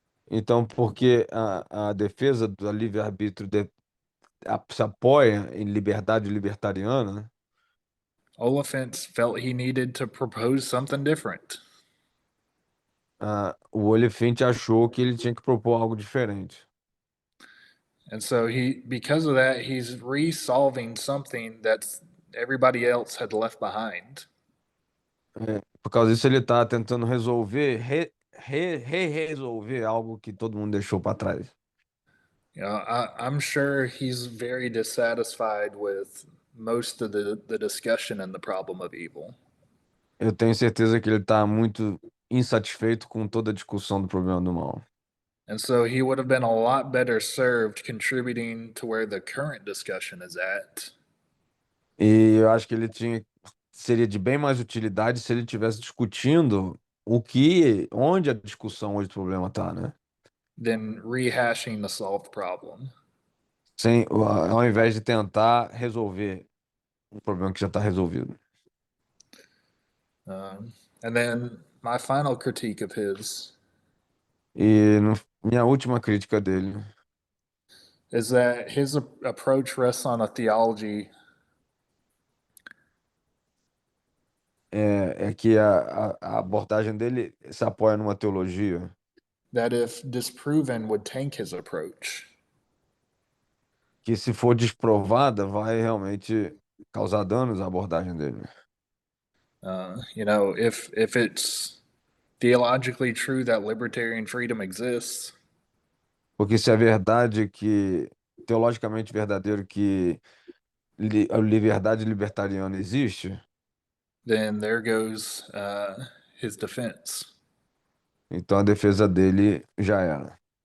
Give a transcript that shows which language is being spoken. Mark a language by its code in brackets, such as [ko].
[pt] Então, porque a defesa do livre-arbítrio se apoia em liberdade libertariana, né? [en] Oliphant felt he needed to propose something different. [pt] O Oliphant achou que ele tinha que propor algo diferente. [en] And so because of that, he's resolving something that everybody else had left behind. [pt] Por causa disso, ele está tentando resolver, resolver algo que todo mundo deixou para trás. [en] I'm sure he's very dissatisfied with most of the discussion and the problem of evil. [pt] Eu tenho certeza que ele está muito insatisfeito com toda a discussão do problema do mal. [en] And so he would have been a lot better served contributing to where the current discussion is at. [pt] E eu acho que seria de bem mais utilidade se ele estivesse discutindo onde a discussão hoje do problema está, né? [en] Than rehashing the solved problem. [pt] Ao invés de tentar resolver um problema que já está resolvido. [en] And then my final critique of his [pt] E minha última crítica dele [en] is that his approach rests on a theology [pt] é que a abordagem dele se apoia numa teologia [en] that, if disproven, would tank his approach. [pt] que, se for desprovada, vai realmente causar danos à abordagem dele. [en] If it's theologically true that libertarian freedom exists, [pt] Porque se é verdade que, teologicamente verdadeiro que a liberdade libertariana existe, [en] then there goes his defense. [pt] então a defesa dele já era.